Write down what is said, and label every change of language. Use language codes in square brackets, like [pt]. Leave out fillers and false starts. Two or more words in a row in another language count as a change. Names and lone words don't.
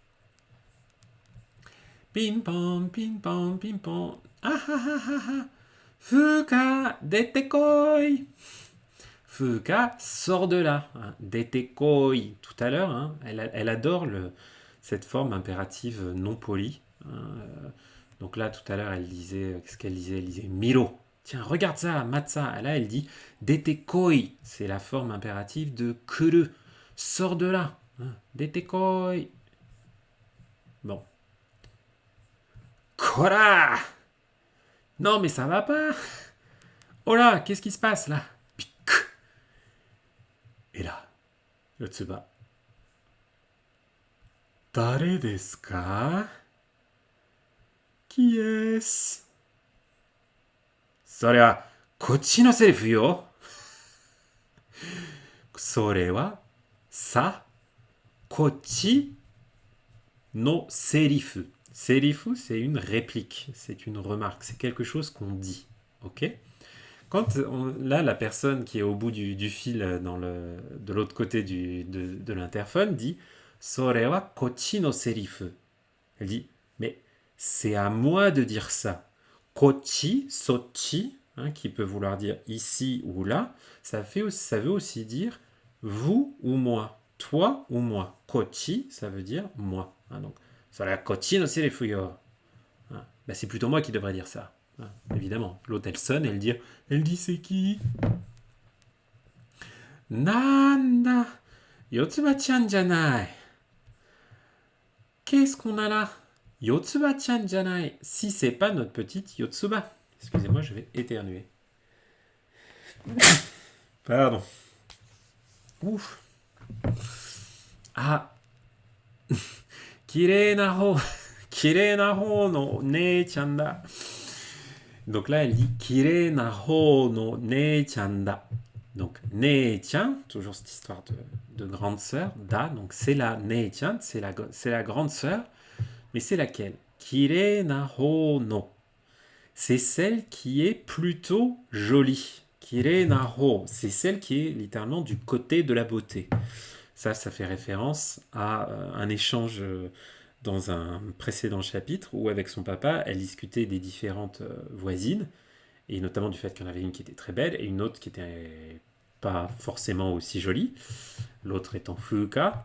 [ja] Ping-pong, ping-pong, ping-pong. あああああ。Fuka、出てこい. [fr] Fuka, sort de là. Hein. [ja] 出てこい. [fr] Tout à l'heure, hein, elle adore cette forme impérative non polie. Hein. Donc là, tout à l'heure, elle disait, qu'est-ce qu'elle disait? Elle disait Miro. Tiens, regarde ça, matza. Là, elle dit [ja] 出てこい. [fr] C'est la forme impérative de kuru. Sors de là. Hein. [ja] 出てこい. [fr] Bon. Kora! Non, mais ça va pas. Oh là, qu'est-ce qui se passe là? Pic. Et là, [ja] Yotsuba. 誰ですか? [fr] Qui est-ce? [ja] それはこっちのセリフよ。それはさ、こっちのセリフ. [fr] Sérifu, c'est une réplique, c'est une remarque, c'est quelque chose qu'on dit. Ok? Là, la personne qui est au bout du fil de l'autre côté de l'interphone dit [ja] それはこっちのセリフ. [fr] Elle dit mais c'est à moi de dire ça. Kochi, sochi, hein, qui peut vouloir dire ici ou là, ça veut aussi dire vous ou moi, toi ou moi. Kochi, ça veut dire moi. Hein, donc, [ja] こっちのセリフよ. [fr] Hein, ben, c'est plutôt moi qui devrais dire ça. Hein, évidemment. L'autre, elle sonne, elle dit c'est qui? [ja] なんだ、よつばちゃんじゃない. [fr] Qu'est-ce qu'on a là? [ja] よつばちゃんじゃない. [fr] Si c'est pas notre petite Yotsuba. Excusez-moi, je vais éternuer. Pardon. Ouf. [ja] あ。きれいな方. きれいな方のねえちゃんだ. [fr] Donc là, elle dit [ja] きれいな方のねえちゃんだ. [fr] Donc nee-chan, toujours cette histoire de grande sœur, da, donc c'est la nee-chan, c'est la grande sœur, mais c'est laquelle? [ja] きれいな方の. [fr] C'est celle qui est plutôt jolie. [ja] きれいな方, [fr] c'est celle qui est littéralement du côté de la beauté. Ça fait référence à un échange dans un précédent chapitre où avec son papa, elle discutait des différentes voisines, et notamment du fait qu'il y en avait une qui était très belle et une autre qui était pas forcément aussi jolie, l'autre étant Fuuka.